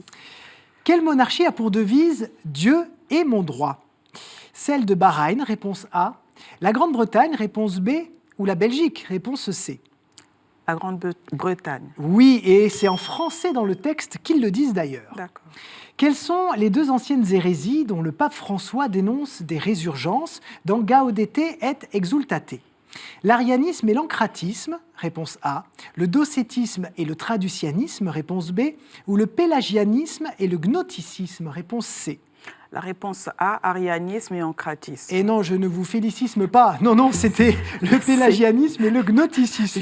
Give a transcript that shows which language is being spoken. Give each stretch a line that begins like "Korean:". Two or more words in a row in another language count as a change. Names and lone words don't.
French: Quelle monarchie a pour devise « Dieu est mon droit » Celle de Bahreïn, réponse A. La Grande-Bretagne, réponse B. Ou la Belgique, réponse C. La Grande-Bretagne. Oui, et c'est en français dans le texte qu'ils le disent d'ailleurs. D'accord. Quelles sont les 2 anciennes hérésies dont le pape François dénonce des résurgences dans Gaudete et Exultate? L'arianisme et l'ancratisme, réponse A. Le docétisme et le traducianisme, réponse B. Ou le pélagianisme et le gnosticisme, réponse C. La réponse A, arianisme et ancratisme. Et non, je ne vous félicite pas. Non, non, c'était le pélagianisme et le gnosticisme.